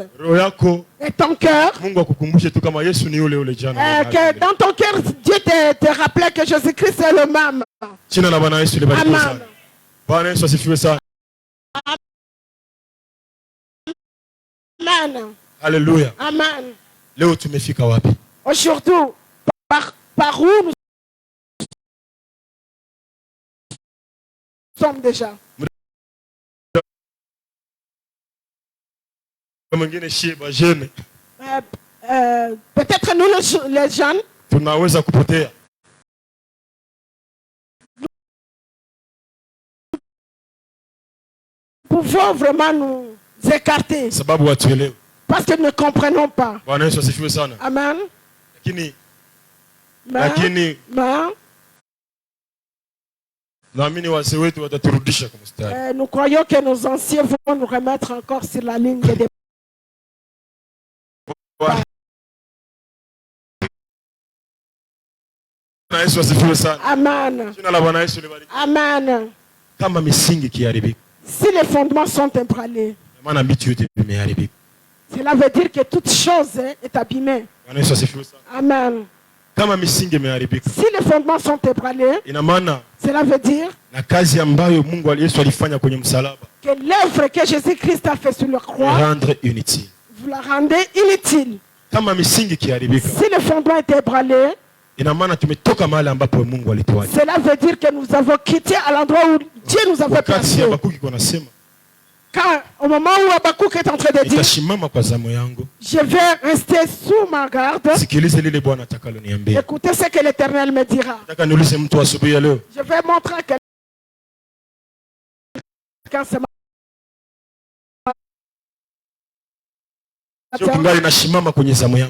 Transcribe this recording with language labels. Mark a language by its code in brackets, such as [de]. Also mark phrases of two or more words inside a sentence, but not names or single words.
[fr] Et ton cœur, que dans ton cœur, Dieu te rappelait que Jésus-Christ est le même. Amen. Amen. Alléluia. Amen. [sw] Leo tumefika wapi? [fr] Aujourd'hui, par où nous sommes déjà? Peut-être nous les jeunes. [sw] Tunaweza kupotea. [fr] Nous pouvons vraiment nous écarter. [sw] Sababu watuelewe. [fr] Parce que nous ne comprenons pas. Amen. Nous croyons que nos anciens vont nous remettre encore sur la ligne de départ. [sw] Bwana Yesu asifiwe sana. Amen. Jina la Bwana Yesu libarikiwe. Amen. Kama misingi ikiharibika, [fr] si les fondements sont ébranlés, [sw] maana vitu yote vimeharibika. [fr] cela veut dire que toute chose est abîmée. [sw] Bwana Yesu asifiwe sana. Amen. Kama misingi imeharibika, [fr] si les fondements sont ébranlés, [sw] ina maana [fr] cela veut dire [sw] na kazi ambayo Mungu Yesu alifanya kwenye msalaba, [fr] que l'œuvre que Jésus-Christ a fait sur la croix, rendre inutile. Vous la rendez inutile. [sw] Kama misingi ikiharibika, [fr] si les fondements étaient ébranlés, [sw] ina maana tumetoka mahali ambapo Mungu alituacha. [fr] Cela veut dire que nous avons quitté à l'endroit où Dieu nous avait placés. Quand au moment où Habakkuk est en train de dire, je vais rester sous ma garde, écoutez ce que l'Éternel me dira. Je vais montrer à quelqu'un ce matin.